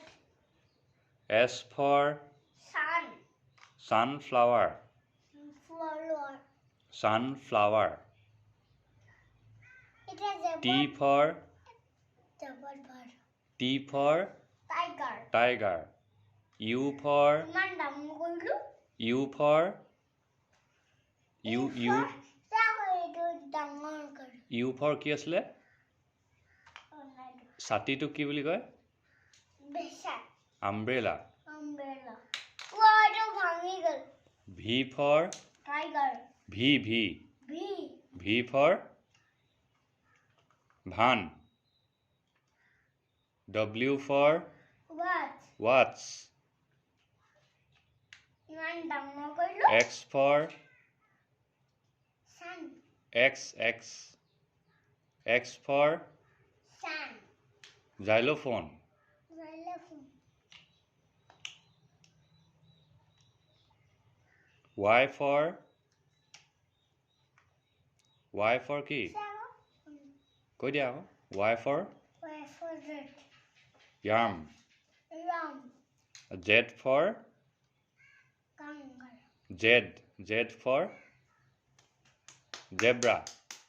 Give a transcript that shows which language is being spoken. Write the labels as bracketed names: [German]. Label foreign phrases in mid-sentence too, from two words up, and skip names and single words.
[English] S for sunflower. It has a T for Tiger. tiger. U for [Assamese] কি আছিলে ছাতিটো কি বুলি কয় [English] umbrella. V for Tiger. V for van. W for watch. X for X for xylophone. Y for [Assamese] কি কৈ দিয়া আকৌ [English] Y for yam. Z for Z for zebra.